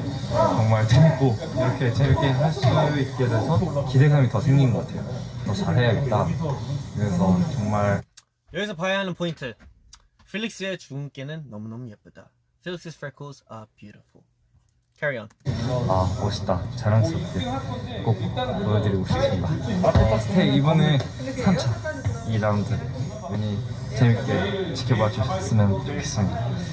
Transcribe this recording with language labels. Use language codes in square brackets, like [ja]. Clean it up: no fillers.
[ko] 정말 재밌고 이렇게 재밌게 할 수 있게 돼서 기대감이 더 생긴 것 같아요. 더 잘해야겠다. 그래서 정말 여기서 봐야 하는 포인트. 필릭스의 주근깨는 너무너무 예쁘다. [en] Felix's freckles are beautiful. Carry on. [ko] 아 멋있다. 자랑스럽게 꼭 보여드리고 싶습니다. 스테이 이번에 3차 2라운드 많이 재밌게 지켜봐 주셨으면 좋겠습니다.